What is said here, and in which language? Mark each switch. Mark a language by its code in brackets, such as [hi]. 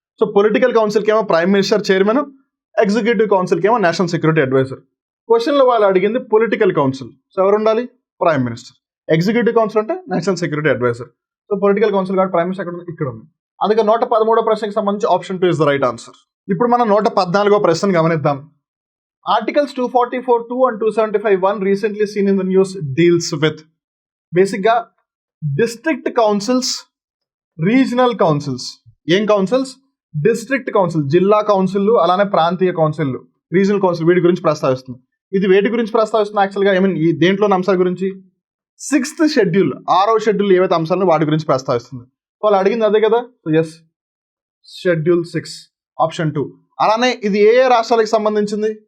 [te] So political కౌన్సిల్కి ఏమో prime minister chairman, executive కౌన్సిల్కి ఏమో national security advisor. క్వశ్చన్లో వాళ్ళు అడిగింది పొలిటికల్ కౌన్సిల్, సో ఎవరు ఉండాలి? Prime minister. ఎగ్జిక్యూటివ్ కౌన్సిల్ అంటే national security advisor. So political council కాబట్టి ప్రైమ్ మినిస్టర్ ఇక్కడ ఉంది. అందుకే 113వ ప్రశ్నకి సంబంధించి option 2 [en] Is the right answer. [te] ఇప్పుడు మనం 114వ ప్రశ్నను గమనిద్దాం. [en] Articles 244(2) and 275(1) recently seen in the news deals with బేసిక్గా district councils, regional councils. [te] ఏం కౌన్సిల్స్? డిస్ట్రిక్ట్ కౌన్సిల్, జిల్లా కౌన్సిల్, అలానే ప్రాంతీయ కౌన్సిల్, రీజనల్ కౌన్సిల్, వీటి గురించి ప్రస్తావిస్తుంది. ఇది వేటి గురించి ప్రస్తావిస్తుంది యాక్చువల్గా? ఈ దేంట్లోని అంశాల గురించి? 6th షెడ్యూల్, 6వ షెడ్యూల్ ఏవైతే అంశాలను వాటి గురించి ప్రస్తావిస్తుంది. వాళ్ళు అడిగింది అదే కదా. So yes, schedule 6 option 2. అలానే ఇది ఏ ఏ రాష్ట్రాలకు సంబంధించింది?